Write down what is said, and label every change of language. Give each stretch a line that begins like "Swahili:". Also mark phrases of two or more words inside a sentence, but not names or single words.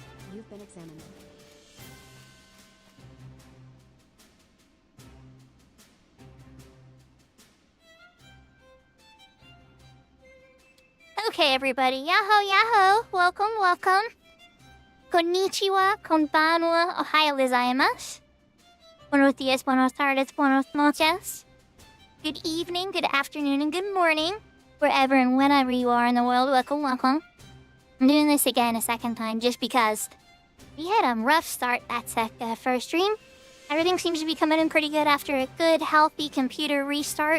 English: You've been examined. Okay, everybody. Yahoo, yahoo. Welcome, welcome.
Japanese: こんにちは、こんばんは、おはようございます.
Spanish: Buenos dias, buenas tardes, buenas noches.
English: Good evening, good afternoon, and good morning. Wherever and whenever you are in the world, welcome, welcome. I'm doing this again a second time just because we had a rough start that first stream. Everything seems to be coming in pretty good after a good, healthy computer restart.